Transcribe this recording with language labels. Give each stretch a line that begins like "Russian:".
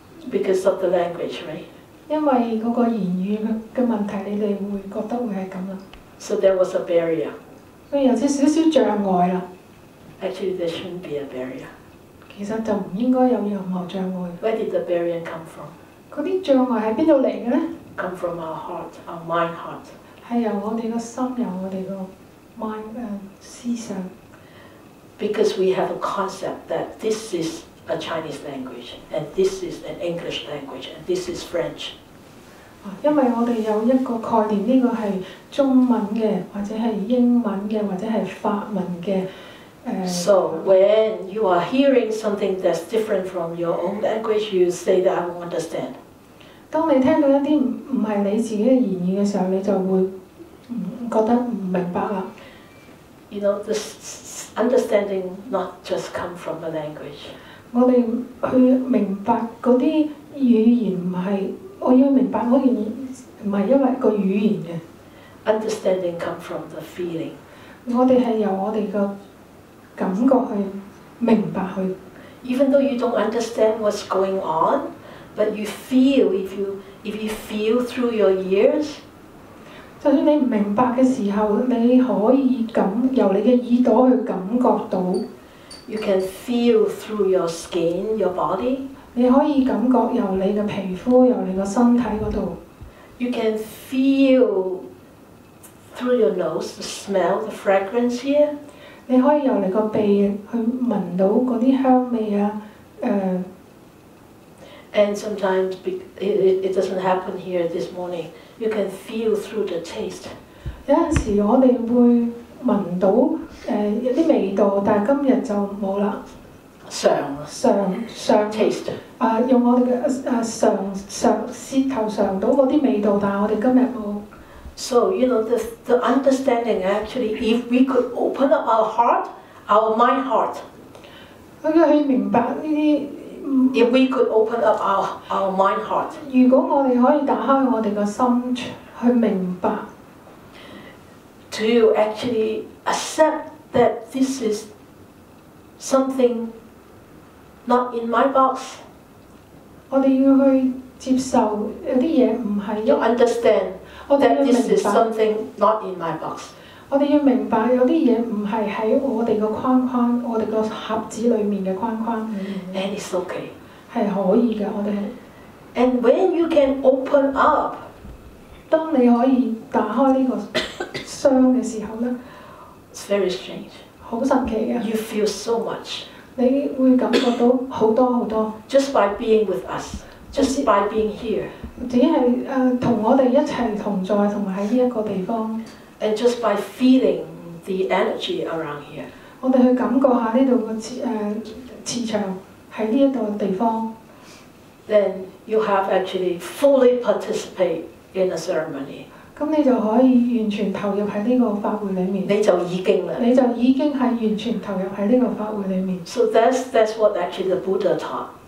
English: Because of the language, right?
Cantonese: 因為嗰個言語嘅問題，你哋會覺得會係咁啦。
English: So there was a barrier.
Cantonese: 所以有少少障礙啦。
English: Actually, there shouldn't be a barrier.
Cantonese: 其實就唔應該有任何障礙。
English: Where did the barrier come from?
Cantonese: 嗰啲障礙喺邊度嚟嘅咧
English: ？Come from our heart, our mind heart.
Cantonese: 係由我哋個心，由我哋個 mind 思想。
English: Because we have a concept that this is a Chinese language, and this is an English language, and this is French.
Cantonese: 因為我哋有一個概念，呢個係中文嘅，或者係英文嘅，或者係法文嘅。
English: So when you are hearing something that's different from your own language, you say that I won't understand.
Cantonese: 當你聽到一啲唔係你自己嘅言語嘅時候，你就會覺得唔明白啦。
English: You know, this understanding not just come from the language.
Cantonese: 我哋去明白嗰啲語言唔係，我要明白嗰件唔係因為個語言嘅。
English: Understanding come from the feeling.
Cantonese: 我哋係由我哋個感覺去明白佢。
English: Even though you don't understand what's going on, but you feel if you feel through your ears.
Cantonese: 就算你唔明白嘅時候，你可以由你嘅耳朵去感覺到。
English: You can feel through your skin, your body.
Cantonese: 你可以感覺由你嘅皮膚，由你個身體嗰度。
English: You can feel through your nose, the smell, the fragrance here.
Cantonese: 你可以由你個鼻去聞到嗰啲香味啊，
English: And sometimes it doesn't happen here this morning. You can feel through the taste.
Cantonese: 有陣時我哋會聞到有啲味道，但係今日就冇啦。嘗
English: taste
Cantonese: 用我哋嘅舌頭嘗到嗰啲味道，但係我哋今日冇。
English: So the understanding actually, if we could open up our heart, our mind heart.
Cantonese: 去明白呢啲。
English: If we could open up our mind heart.
Cantonese: 如果我哋可以打開我哋個心去明白。
English: To actually accept that this is something not in my box.
Cantonese: 我哋要去接受有啲嘢唔係。
English: To understand that this is something not in my box.
Cantonese: 我哋要明白有啲嘢唔係喺我哋個框框、我哋個盒子裡面嘅框框。
English: And it's okay.
Cantonese: 係可以嘅，我哋。
English: And when you can open up.
Cantonese: 當你可以打開呢個箱嘅時候咧
English: ，It's very strange.
Cantonese: 好神奇嘅。
English: You feel so much.
Cantonese: 你會感覺到好多好多。
English: Just by being with us, just by being here.
Cantonese: 只係同我哋一齊同在，同埋喺呢一個地方。
English: And just by feeling the energy around here.
Cantonese: 我哋去感覺下呢度嘅磁場喺呢一度地方。
English: Then you have actually fully participate in a ceremony.
Cantonese: 咁你就可以完全投入喺呢個法會裡面。你就已經啦。你就已經係完全投入喺呢個法會裡面。
English: So that's what actually the Buddha taught.